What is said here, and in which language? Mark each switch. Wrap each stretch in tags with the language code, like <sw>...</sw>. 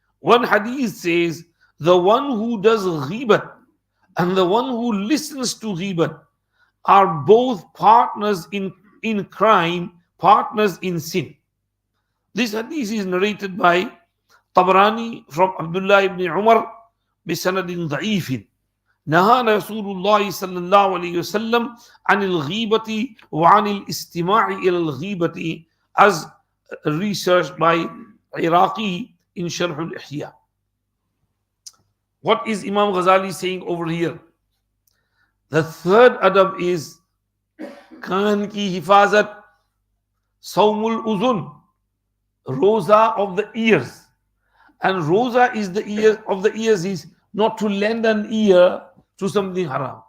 <en>One hadith says, the one who does ghibat and the one who listens to ghibat are both partners in crime, partners in sin. This hadith is narrated by Tabarani from Abdullah ibn Umar</en> <ar>بسند ضعيف. نهانا رسول الله صلى الله عليه وسلم عن الغيبة وعن الاستماع إلى الغيبة,</ar> <en>as researched by Iraqi in Sharh al-Ihyaa. What is Imam Ghazali saying over here? The third adab is</en> <ur>Kaan ki hifazat,</ur> <en>Sawmul Uzun, roza of the ears. And roza is the ear of the ears is not to lend an ear to something haram.</en>